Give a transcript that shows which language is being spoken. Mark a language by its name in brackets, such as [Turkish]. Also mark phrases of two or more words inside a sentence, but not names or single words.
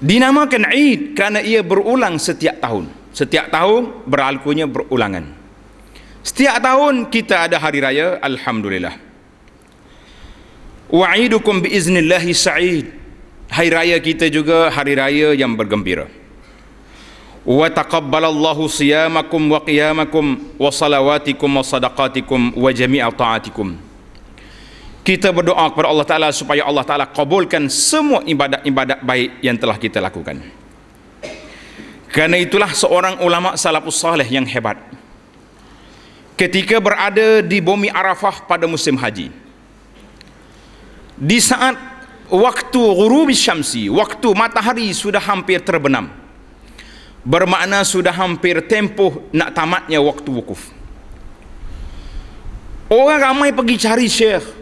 [Malay] Dinamakan Eid kerana ia berulang setiap tahun. Setiap tahun berlakunya berulangan. Setiap tahun kita ada hari raya, alhamdulillah. [Arabic] وعيدكم بإذن الله سعيد. [Malay] Hari raya kita juga hari raya yang bergembira. [Arabic] وتقبل الله صيامكم وقيامكم وصلواتكم وصدقاتكم وجميع طاعاتكم. [Malay] Kita berdoa kepada Allah Ta'ala supaya Allah Ta'ala kabulkan semua ibadat-ibadat baik yang telah kita lakukan. Kerana itulah seorang ulama [Arabic] السلف الصالح [Malay] yang hebat, ketika berada di bumi Arafah pada musim haji, di saat waktu [Arabic] غروب الشمس, [Malay] waktu matahari sudah hampir terbenam, bermakna sudah hampir tempoh nak tamatnya waktu wukuf, orang ramai pergi cari Syekh.